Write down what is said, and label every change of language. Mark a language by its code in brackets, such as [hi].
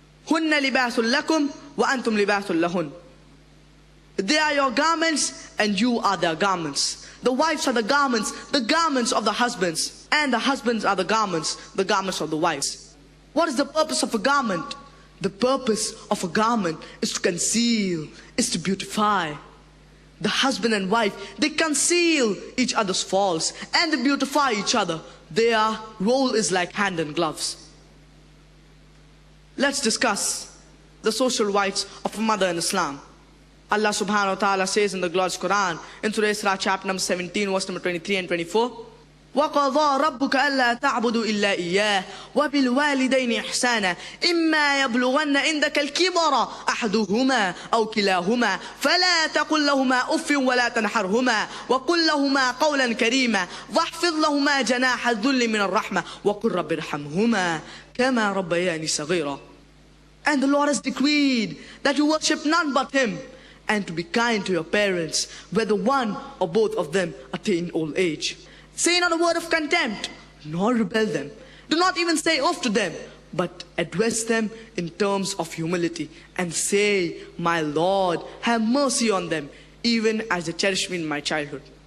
[ar] هن لباس لكم وأنتم لباس لهن. [en] They are your garments and you are their garments. The wives are the garments of the husbands, and the husbands are the garments of the wives. What is the purpose of a garment? The purpose of a garment is to conceal, is to beautify. The husband and wife, they conceal each other's faults and they beautify each other. Their role is like hand and gloves. Let's discuss the social rights of a mother in Islam. [ar] Allah subhanahu wa ta'ala says in the glorious Quran, in Surah Iqraa chapter number 17, verse number 23 and 24, وَقَضَى رَبُّكَ أَلَّا تَعْبُدُوا إِلَّا إِيَّاهُ وَبِالْوَالِدَيْنِ إِحْسَانًا إِمَّا يَبْلُغَنَّ عِندَكَ الْكِبَرَ أَحَدُهُمَا أَوْ كِلَاهُمَا فَلَا تَقُل لَّهُمَا أُفٍّ وَلَا تَنْهَرْهُمَا وَقُل لَّهُمَا قَوْلًا كَرِيمًا وَاخْفِضْ لَهُمَا جَنَاحَ الذُّلِّ مِنَ الرَّحْمَةِ وَقُل رَّبِّ ارْحَمْهُمَا كَمَا رَبَّيَانِي صَغِيرًا. [en] And the Lord has decreed that you worship none but Him, and to be kind to your parents, whether one or both of them attain old age. Say not a word of contempt, nor rebel them. Do not even say off to them, but address them in terms of humility, and say, my Lord, have mercy on them, even as they cherished me in my childhood.